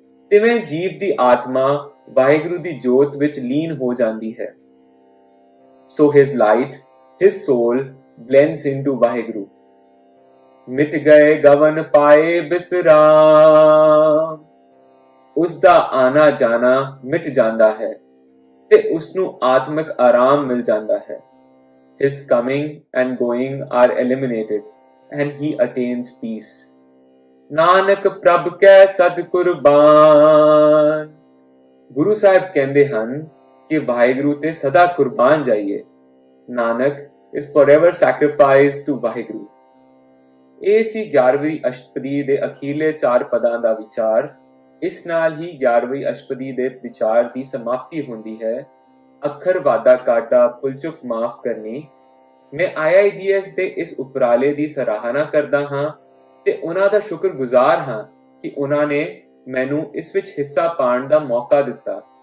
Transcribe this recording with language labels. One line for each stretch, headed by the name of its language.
Punjabi: ਤਿਵੇਂ ਜੀਵ ਦੀ ਆਤਮਾ ਵਾਹਿਗੁਰੂ ਦੀ ਜੋਤ ਵਿੱਚ ਲੀਨ ਹੋ ਜਾਂਦੀ ਹੈ।
English: So his light, his soul blends into Vaheguru.
Punjabi: ਮਿਟ ਗਏ ਗਵਨ ਪਾਏ ਬਿਸਰਾਮ। ਉਸ ਦਾ ਆਣਾ ਜਾਣਾ ਮਿਟ ਜਾਂਦਾ ਹੈ ਤੇ ਉਸ ਨੂੰ ਆਤਮਿਕ ਆਰਾਮ ਮਿਲ ਜਾਂਦਾ ਹੈ।
English: His coming and going are eliminated and he attains peace.
Punjabi: Nanak ਪ੍ਰਭ ਕੈ ਸਦ ਕੁਰਬਾਨ। ਗੁਰੂ ਸਾਹਿਬ ਕਹਿੰਦੇ ਹਨ ਕਿ ਵਾਹਿਗੁਰੂ ਤੇ ਸਦਾ ਕੁਰਬਾਨ ਜਾਈਏ।
English: Nanak is forever sacrificed to Waheguru.
Punjabi: ਇਹ ਸੀ 11ਵੀਂ ਅਸ਼ਟਪਦੀ ਦੇ ਅਖੀਰਲੇ 4 ਪਦਾਂ ਦਾ ਵਿਚਾਰ। ਇਸ ਨਾਲ ਹੀ 11ਵੀਂ ਅਸ਼ਟਪਦੀ ਦੇ ਵਿਚਾਰ ਦੀ ਸਮਾਪਤੀ ਹੁੰਦੀ ਹੈ। ਅੱਖਰ ਵਾਧਾ ਕਾਟਾ ਭੁੱਲ ਚੁੱਕ ਮਾਫ ਕਰਨੀ। ਮੈਂ IIGS ਦੇ ਇਸ ਉਪਰਾਲੇ ਦੀ ਸਰਾਹਨਾ ਕਰਦਾ ਹਾਂ ਤੇ ਉਹਨਾਂ ਦਾ ਸ਼ੁਕਰਗੁਜ਼ਾਰ ਹਾਂ ਕਿ ਉਹਨਾਂ ਨੇ ਮੈਨੂੰ ਇਸ ਵਿੱਚ ਹਿੱਸਾ ਪਾਉਣ ਦਾ ਮੌਕਾ ਦਿੱਤਾ।